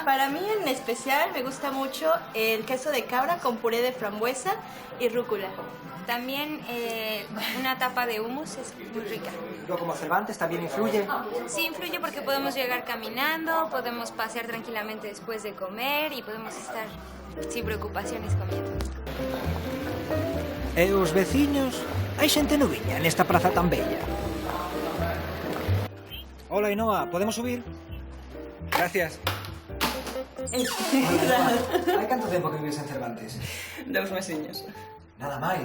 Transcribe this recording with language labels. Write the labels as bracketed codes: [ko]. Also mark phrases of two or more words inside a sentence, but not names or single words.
[es] Para mí en especial me gusta mucho el queso de cabra con puré de frambuesa y rúcula. También una tapa de hummus es muy rica. ¿Luego como Cervantes también influye? Sí, influye porque podemos llegar caminando, podemos pasear tranquilamente después de comer y podemos estar sin preocupaciones comiendo. [gl] E os veciños? Hai xente noviña nesta praza tan bella. [es] Hola, Ainhoa, ¿podemos subir? Gracias. [gl] Hai canto tempo que vives en Cervantes? 2 mesiños. Nada máis?